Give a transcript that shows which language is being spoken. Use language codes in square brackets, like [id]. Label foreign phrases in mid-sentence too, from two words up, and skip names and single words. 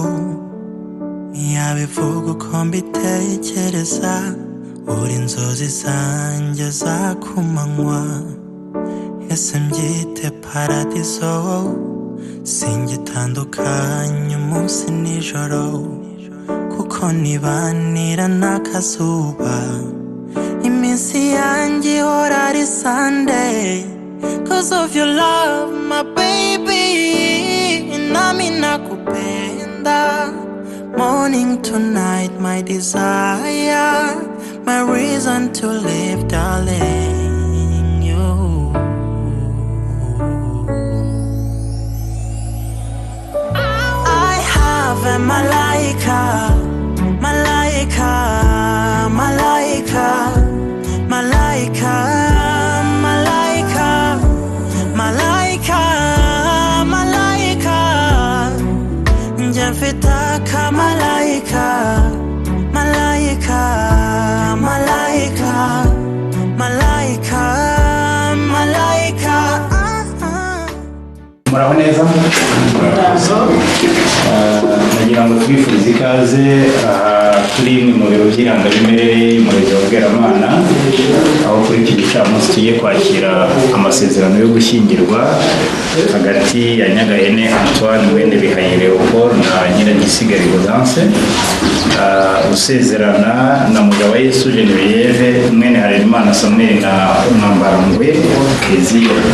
[rw] yabivuga uko mbitekereza, uri inzozi zanjye za kumanywa. Ese mbyite paradizo, singitandukanye umunsi nijoro, kuko nibanira n'akazuba. Iminsi yanjye ihora ari Sunday, [en] 'cause of your love my baby. [sw] Nami nakupenda [en] morning to night, my desire, my reason to live, darling. You, I have a [sw] malaika, malaika, malaika, malaika, malaika, malaika, malaika. Njafitaka malaika, malaika, malaika, malaika, malaika. [rw] Muraho neza. Nagira ngo twifurize ikaze turi mu biro by'irangamimerere y'umurenge wa Bweramana, aho kuri iki gicamunsi tugiye kwakira amasezerano yo gushyingirwa hagati ya Nyagahene Antoine Mwene Bihayire Leopold na Nyiragisigari Gaudence, usezerana na Mujawayesu Genevieve Mwene Harerimana Samuel na Mwambarangwe Keziya.